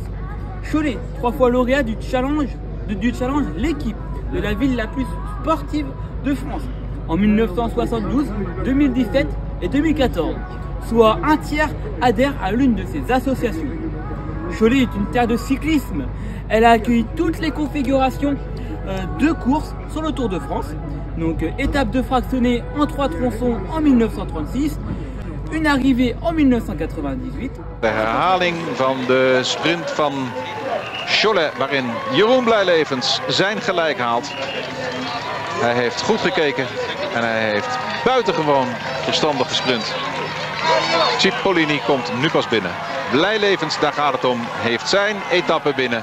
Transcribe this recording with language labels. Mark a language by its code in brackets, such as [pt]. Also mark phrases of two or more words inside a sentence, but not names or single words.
[fr] Cholet, 3 fois lauréat du challenge l'équipe de la ville la plus sportive de France en 1972, 2017 et 2014, soit un tiers adhère à l'une de ces associations. Cholet est une terre de cyclisme. Elle a accueilli toutes les configurations de courses sur le Tour de France. Donc étape de fractionnée en 3 tronçons en 1936, une arrivée en 1998. [nl] De herhaling van de sprint van Cholet, waarin Jeroen Blijlevens zijn gelijk haalt. Hij heeft goed gekeken en hij heeft buitengewoon verstandig gesprint. Cipollini komt nu pas binnen. Blijlevens, daar gaat het om, heeft zijn etappe binnen.